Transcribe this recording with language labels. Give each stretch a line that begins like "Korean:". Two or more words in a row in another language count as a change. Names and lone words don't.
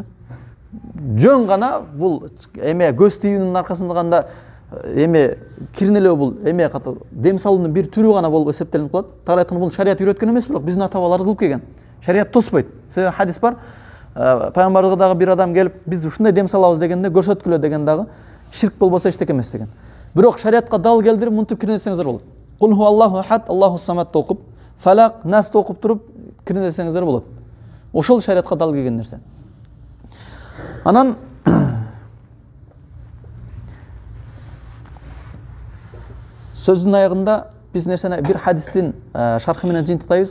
Kyrgyz: Жөн гана бул эме көз тийүүнүн аркасында ганда эме кирнелөө бул эме катар дем салуунун бир түрү гана болуп эсептелип калат. Тагыраак айтканда бул шарият үйрөткөн эмес, бирок биздин ата бабалар кылып келген. Шарият тоспойт. Себеби хадис бар. Пайгамбарга дагы бир адам келип, биз ушундай дем салабыз дегенде көрсөткүлө деген дагы ширк болбосо эчтеке эмес деген. Бирок шариатка дал келдирип мынтип кирнесеңиздер болот.
Arabic: قل هو الله أحد، الله الصمد
Kyrgyz: окуп, Фалак, Нас окуп туруп кирнесеңиздер болот. Ошол шариатка дал келген нерсе. Анан сөздүн аягында биз нерсени бир хадистин шархы менен жыйынтыктайбыз.